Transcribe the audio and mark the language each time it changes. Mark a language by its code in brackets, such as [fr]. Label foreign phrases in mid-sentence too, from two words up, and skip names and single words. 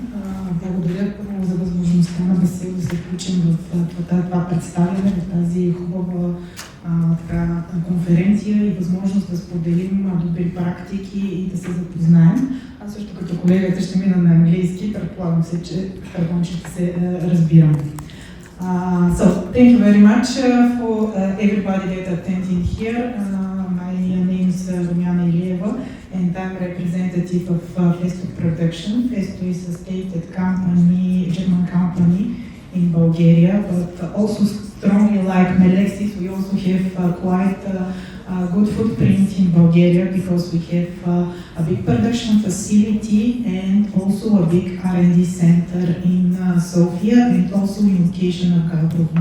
[bg] Благодаря първо за възможността да се включим в това представяне, в тази хубава конференция и възможност да споделим добри практики и да се запознаем. Аз също като колегата ще мина на английски, предполагам, че ще се разбирам. [en] So, thank you very much for everybody that attending here. My name is Rumiana Ilieva and I'm representative of Festo Production. Festo is a stated company, German company in Bulgaria, but also strongly like Melexis, we also have quite a good footprint in Bulgaria because we have a big production facility and also a big R&D center in Sofia and also in location of Gabrovo.